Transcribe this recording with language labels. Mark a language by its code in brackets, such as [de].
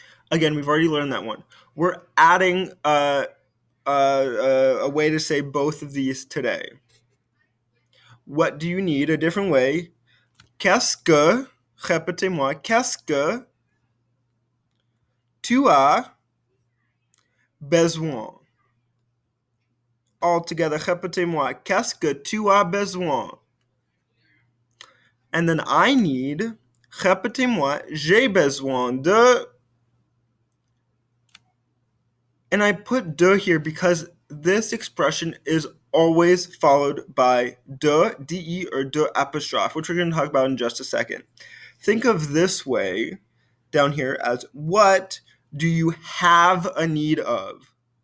[en] Again, we've already learned that one. We're adding a way to say both of these today. What do you need? A different way. [fr] Qu'est-ce que, répétez-moi, qu'est-ce que tu as besoin? [en] All together, [fr] répétez-moi, qu'est-ce que tu as besoin? [en] And then I need, [fr] répétez-moi, j'ai besoin de. [en] And I put de here because this expression is always followed by de, de, or de apostrophe, which we're going to talk about in just a second. Think of this way down here as what do you have a need of?